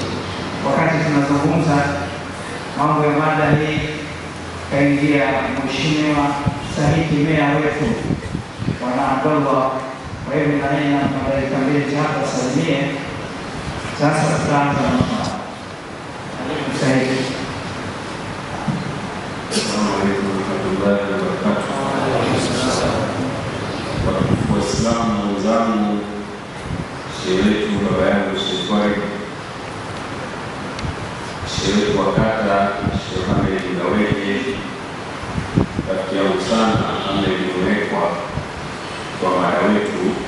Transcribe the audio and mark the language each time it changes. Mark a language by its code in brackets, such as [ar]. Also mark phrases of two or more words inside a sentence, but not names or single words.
[sw] Wakati tunazungumza mambo ya mada hii, kaingia mheshimiwa Sahihi meya wetu Bwana Abdullah. Kwa hivyo na yeye anataka mbele hapa salimie. Sasa tutaanza na Sahihi. [ar] السلام عليكم ورحمة الله وبركاته. [sw] Waislamu wenzangu, shehe wetu baba yangu Sheikh Farid, shehe wetu wa kata Sheikh Ahmed Ngaweke, rafiki yangu sana amewekwa kwa mara wetu,